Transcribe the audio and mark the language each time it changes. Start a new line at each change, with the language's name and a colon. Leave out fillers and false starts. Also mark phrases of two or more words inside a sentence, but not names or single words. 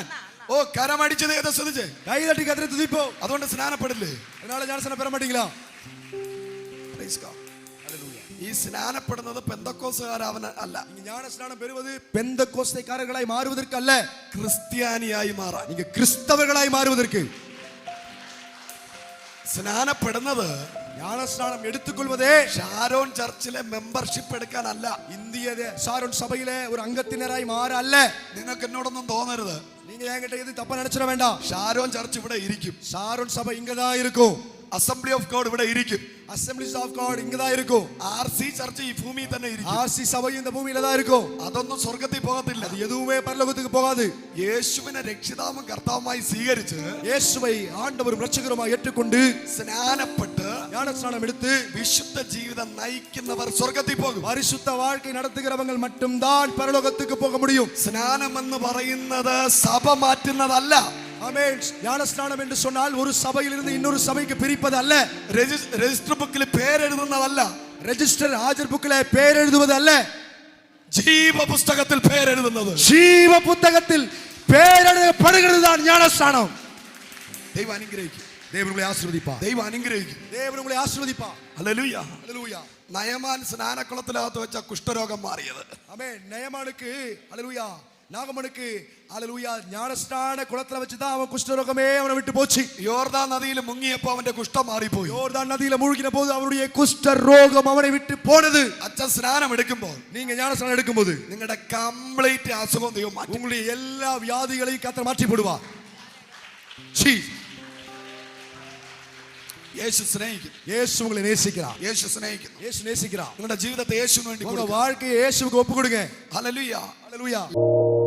Malayalam: ഓ, കരമടിച്ചത് ഏതാ ശ്രദ്ധിച്ചേ?
Tamil: கை தட்டி கர்த்தரை துதிப்போ.
Malayalam: അതുകൊണ്ട് സ്നാനപ്പെടില്ലേ?
Tamil: அதனால ஞானஸ்நானம் பெற மாட்டீங்களா?
Malayalam: ഈ സ്നാനപ്പെടുന്നത് പെന്തക്കോസ്തുകാരവൻ അല്ല.
Tamil: ஞானஸ்நானம் பெறுவது பெந்தக்கோஸ்தைக்காரர்களாய் மாறுவதற்கு அல்ல,
Malayalam: ക്രിസ്ത്യാനിയായി മാറാൻ.
Tamil: நீங்க கிறிஸ்தவர்களாய் மாறுவதற்கு.
Malayalam: സ്നാനപ്പെടുന്നത്,
Tamil: ஞானஸ்நானம் எடுத்துக்கொள்வதே
Malayalam: ഷാരോൺ ചർച്ചിലെ മെമ്പർഷിപ്പ് എടുക്കാനല്ല,
Tamil: இந்திய ஷாரோன் சபையிலே ஒரு அங்கத்தினராய் மாற அல்ல.
Malayalam: നിങ്ങൾക്ക് എന്നോടൊന്നും തോന്നരുത്,
Tamil: நீங்க என்கிட்ட எது தப்பா நினைச்சிட வேண்டாம்.
Malayalam: ഷാരോൺ ചർച്ച് ഇവിടെ ഇരിക്കും,
Tamil: ஷாரோன் சபை இங்கதான் இருக்கும்,
Malayalam: അസംബ്ലി ഓഫ് ഗോഡ് ഇവിടെ ഇരിക്കും,
Tamil: அசெம்பிளிஸ் ஆஃப் காட் இங்கதான் இருக்கும்,
Malayalam: ആർസി ചർച്ച് ഈ ഭൂമിയിൽ തന്നെ ഇരിക്കും,
Tamil: ஆர்சி சபை இந்த பூமியில தான் இருக்கும்.
Malayalam: അതൊന്നും സ്വർഗ്ഗത്തിൽ പോകത്തില്ല.
Tamil: அது எதுவுமே பரலோகத்துக்கு போகாது.
Malayalam: യേശുവിനെ രക്ഷിതാവും കർത്താവുമായി സ്വീകരിച്ച്,
Tamil: இயேசுவை ஆண்டவரும் இரட்சகருமாய் ஏற்றுக்கொண்டு
Malayalam: സ്നാനപ്പെട്ട്
Tamil: ஞானஸ்நானம் எடுத்து
Malayalam: വിശുദ്ധ ജീവിതം നയിക്കുന്നവർ സ്വർഗ്ഗത്തിൽ പോകും.
Tamil: பரிசுத்த வாழ்க்கை நடத்துகிறவங்க மட்டும்தான் பரலோகத்துக்கு போக முடியும்.
Malayalam: സ്നാനം എന്ന് പറയുന്നത് സഭ മാറ്റുന്നതല്ല.
Tamil: ஆமென். ஞானஸ்நானம் என்று சொன்னால் ஒரு சபையிலிருந்து இன்னொரு சபைக்கு பிரிப்பது அல்ல.
Malayalam: രജിസ്റ്റർ ബുക്കിൽ പേരെഴുതുന്നതല്ല. രജിസ്റ്റർ ഹാജർ ബുക്കിലെ പേരെഴുതുവതല്ല, ജീവപുസ്തകത്തിൽ പേരെഴുതുന്നത്. ജീവപുസ്തകത്തിൽ പേരെഴുതപ്പെടുന്നതാണ് ജ്ഞാനസ്നാനം. ദൈവം അനുഗ്രഹിക്കും.
Tamil: தெய்வம் உங்களை ஆசீர்வதிப்பா.
Malayalam: ദൈവം അനുഗ്രഹിക്കും.
Tamil: தெய்வம் உங்களை ஆசீர்வதிப்பா.
Malayalam: ഹല്ലേലൂയ. ഹല്ലേലൂയ. നയമാൻ സ്നാനക്കുളത്തിനകത്ത് വെച്ച കുഷ്ഠരോഗം മാറിയത്. ആമേൻ. നയമാനുക്ക് ഹല്ലേലൂയ നാഗമനുക്ക് ഹല്ലേലൂയ ജ്ഞാനസ്നാന കുളത്തിലെ വെച്ച്
Tamil: தான் அவன் குஷ்டரோகமே அவனை விட்டு போச்சு.
Malayalam: യോർദാൻ നദിയിൽ മുങ്ങിയപ്പോൾ അവന്റെ കുഷ്ഠം മാറിപ്പോയി.
Tamil: யோர்தான் நதியில மூழ்கின போது அவனுடைய குஷ்டரோகம் அவனை விட்டு போனது.
Malayalam: അച്ഛൻ സ്നാനം എടുക്കുമ്പോൾ,
Tamil: நீங்க ஞானஸ்நானம் எடுக்கும்போது
Malayalam: നിങ്ങളുടെ കംപ്ലീറ്റ് അസുഖം ദൈവം മാറ്റും.
Tamil: உங்களுடைய எல்லா வியாதிகளையும் கர்த்தர் மாற்றி போடுவார்.
Malayalam: യേശു സ്നേഹിക്കും.
Tamil: യേശു உங்களை நேசிக்கிறார்.
Malayalam: യേശു സ്നേഹിക്കുന്നു.
Tamil: യേശു நேசிக்கிறார்.
Malayalam: നിങ്ങളുടെ ജീവിതത്തെ യേശുവിന് വേണ്ടി
Tamil: உங்க
Malayalam: കൊടുക്കുക.
Tamil: வாழ்க்கையை இயேசுவுக்கு ஒப்பு கொடுங்க.
Malayalam: ഹല്ലേലൂയ.
Tamil: ஹல்லேலூயா.